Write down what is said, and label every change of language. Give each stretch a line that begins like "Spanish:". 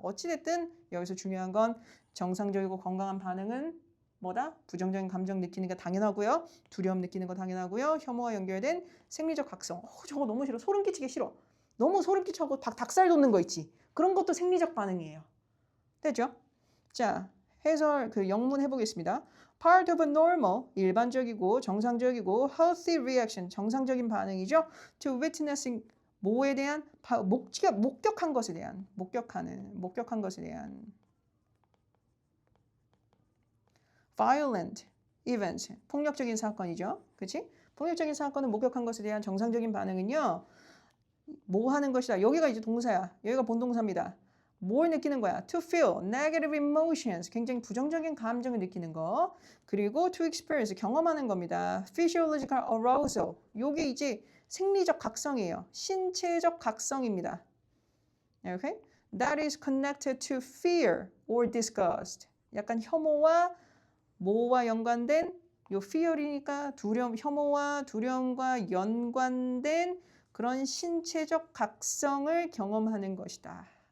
Korean: 어찌됐든 여기서 중요한 건 정상적이고 건강한 반응은 뭐다? 부정적인 감정 느끼는 게 당연하고요. 두려움 느끼는 거 당연하고요. 혐오와 연결된 생리적 각성. 저거 너무 싫어. 소름 끼치기 싫어. 너무 소름 끼쳐고 닭살 돋는 거 있지. 그런 것도 생리적 반응이에요. 됐죠? 자, 해설 그 영문 해보겠습니다.
English: Part of a normal,
Korean: 일반적이고 정상적이고
English: healthy reaction,
Korean: 정상적인 반응이죠.
English: To witnessing,
Korean: 뭐에 대한 목격한 것에 대한 목격한 것에 대한
English: violent events,
Korean: 폭력적인 사건이죠. 그렇지? 폭력적인 사건을 목격한 것에 대한 정상적인 반응은요. 뭐 하는 것이다. 여기가 이제 동사야. 여기가 본동사입니다. 뭘 느끼는 거야?
English: To feel negative emotions,
Korean: 굉장히 부정적인 감정을 느끼는 거. 그리고
English: to experience,
Korean: 경험하는 겁니다.
English: Physiological arousal,
Korean: 요게 이제 생리적 각성이에요. 신체적 각성입니다. Okay?
English: That is connected to fear or disgust.
Korean: 약간 혐오와 뭐와 연관된 요 fear이니까 두려움, 혐오와 두려움과 연관된 그런 신체적 각성을 경험하는 것이다.